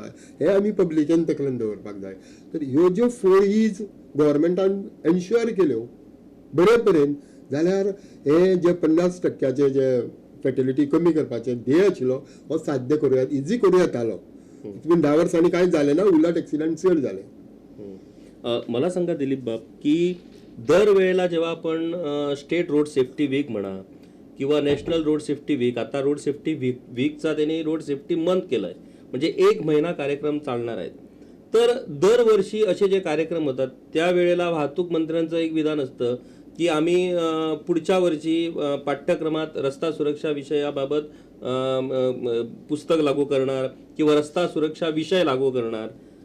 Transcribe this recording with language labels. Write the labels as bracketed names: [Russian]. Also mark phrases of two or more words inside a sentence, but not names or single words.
[Konkani] हे आमी पब्लिकेन तकलेन दवरपाक जाय. तर ह्यो ज्यो 4 E's गव्हर्मेंटान एन्श्युअर केल्यो बरे तरेन, जाल्यार हे जे 50% जे फॅटिलिटी कमी करपाचे ध्येय आशिल्लो हो साध्य करूं इजी करूं येतालो. पूण 10 वर्सांनी कांयच जालें ना, उलट एक्सिडेंट चड जाले. [Marathi] मला सांगा दिलीप बाब की दरवेळेला जेव्हा आपण [English] state road safety week [Marathi] म्हणा किंवा [English] national road safety week, [Marathi] आता [English] road safety week [Marathi] त्यांनी [English] road safety month [Marathi] केलाय, म्हणजे 1 महिना कार्यक्रम चालणार आहेत. तर दरवर्षी असे जे कार्यक्रम होतात त्यावेळेला वाहतूक मंत्र्यांचं एक विधान असतं की आम्ही पुढच्या वर्षी पाठ्यक्रमात रस्ता सुरक्षा विषयाबाबत पुस्तक लागू करणार किंवा रस्ता सुरक्षा विषय लागू करणार.